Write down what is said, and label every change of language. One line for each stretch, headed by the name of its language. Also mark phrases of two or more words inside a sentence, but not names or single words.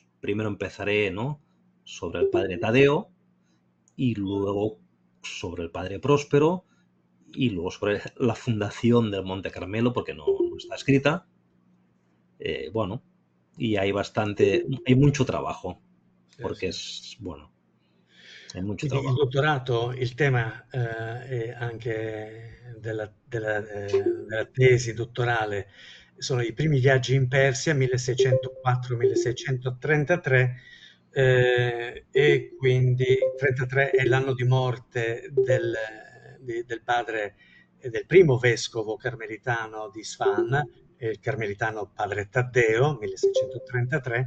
Spanish: Primero empezaré, ¿no?, sobre el padre Taddeo, y luego sobre el padre Próspero, y luego sobre la fundación del Monte Carmelo, porque no está escrita. Bueno, y hay mucho trabajo, porque es, bueno, hay mucho Quindi trabajo.
Italian: il dottorato, il tema è anche della tesi dottorale, sono i primi viaggi in Persia, 1604-1633, e quindi 33 è l'anno di morte del padre, del primo vescovo carmelitano di Isfahan, il carmelitano padre Taddeo, 1633.